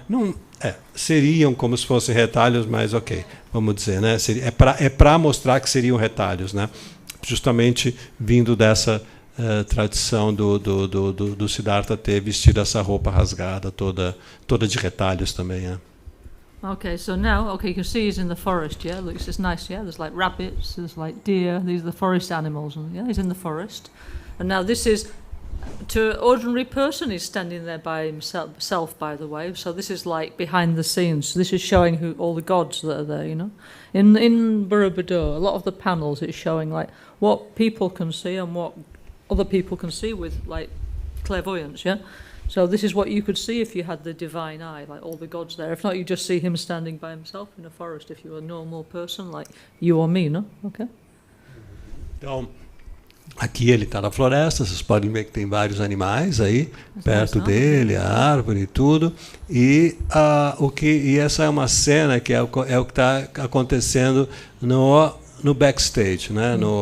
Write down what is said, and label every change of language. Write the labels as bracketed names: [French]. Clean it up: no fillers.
[Portuguese] Não, seriam como se fossem retalhos, mas ok, vamos dizer, né? É para mostrar que seriam retalhos, né? Justamente vindo dessa tradição do Siddhartha ter vestido essa roupa rasgada, toda de retalhos também, né? [English] Okay, so now, you can see he's in the forest, yeah? Looks, it's nice, yeah? There's like rabbits, there's like deer, these are the forest animals, and yeah, he's in the forest. And now this is, to an ordinary person, he's standing there by himself, by the way, so this is like behind the scenes. This is showing all the gods that are there, you know? In Borobudur, a lot of the panels, it's showing like what people can see and what other people can see with like clairvoyance, yeah? So this is what you could see if you had the divine eye, like all the gods there. If not, you just see him standing by himself in a forest if you're a normal person, like you or me, no? Okay? [Portuguese] Então, aqui ele está na floresta, vocês podem ver que tem vários animais aí, perto dele, a árvore e tudo. E essa é uma cena que é o que está acontecendo no backstage, né?